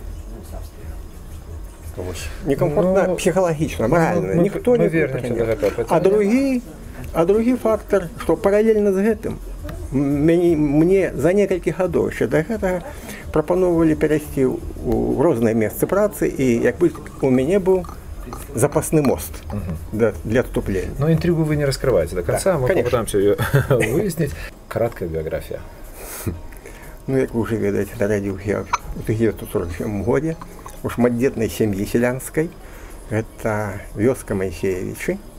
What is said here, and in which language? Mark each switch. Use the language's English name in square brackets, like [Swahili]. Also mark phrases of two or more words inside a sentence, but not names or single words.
[Ukrainian] Некомфортно психологічно, морально. Ніхто не прийняв. А другий фактор, що паралельно з цим, мені за кілька років ще до цього пропонували перейти в різне місце праці, і якби у мене був [Russian] запасный мост для отступления. Но интригу вы не раскрываете до конца, да, мы попытаемся ее выяснить. Краткая биография. [Belarusian] Ну, як вы уже ведаете, народился я в 1947 году у шматдетной семьи селянской. Это вёска Моисеевичи.